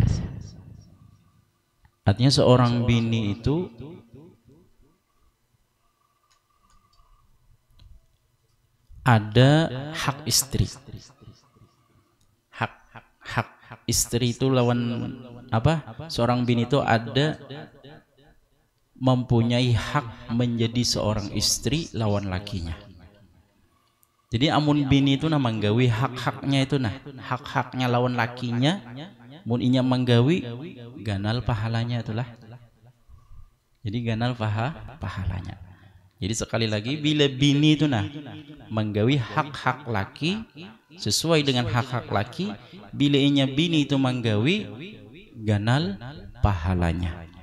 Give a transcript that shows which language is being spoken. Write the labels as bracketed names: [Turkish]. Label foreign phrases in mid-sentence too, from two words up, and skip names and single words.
[Banjar] Artinya seorang bini itu ada hak istri. Hak istri itu lawan apa? Seorang bini itu ada mempunyai hak menjadi seorang istri lawan lakinya. Jadi amun bini itu manggawi hak-haknya itu nah, hak-haknya lawan lakinya, mun inya manggawi ganal pahalanya itulah. Jadi ganal pahalanya. Jadi sekali lagi bila bini itu nah manggawi hak-hak laki sesuai dengan hak-hak laki, bila inya bini itu manggawi ganal pahalanya.